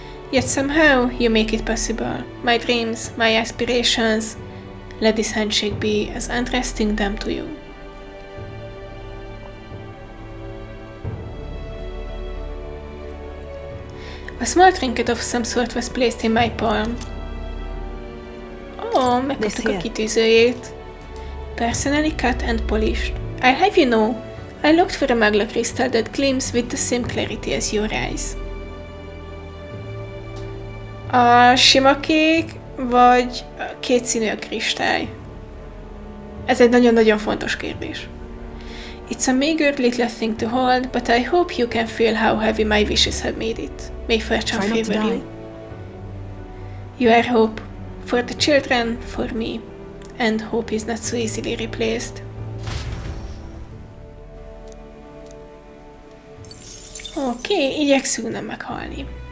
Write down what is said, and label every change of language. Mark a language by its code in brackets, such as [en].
[en] Yet somehow you make it possible. My dreams, my aspirations. Let this handshake be as entrusting them to you. A small trinket of some sort was placed in my palm. [hu] Oh, megkaptuk a kitűzőjét. [en] Personally cut and polished. I'll have you know, I looked for a magla crystal that gleams with the same clarity as your eyes. [hu] A sima kék, vagy kétszínű a kristály? Ez egy nagyon-nagyon fontos kérdés. [en] It's a meager little thing to hold, but I hope you can feel how heavy my wishes have made it. May fortune favor you. You are hope. For the children, for me. And hope is not so easily replaced. [hu] Oké, igyekszünk nem meghalni.